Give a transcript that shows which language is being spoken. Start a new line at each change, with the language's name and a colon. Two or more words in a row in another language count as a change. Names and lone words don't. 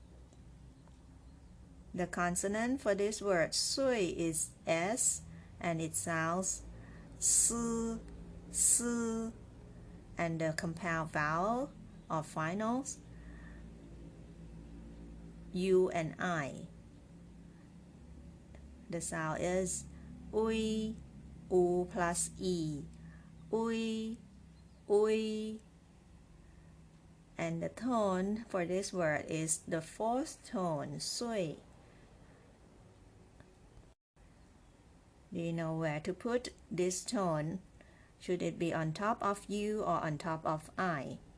English: The consonant for this word sui is S, and it sounds s, s, and the compound vowel or finals U and I. The sound is ui, u plus e. Ui, ui. And the tone for this word is the fourth tone, sui. Do you know where to put this tone? Should it be on top of U or on top of I?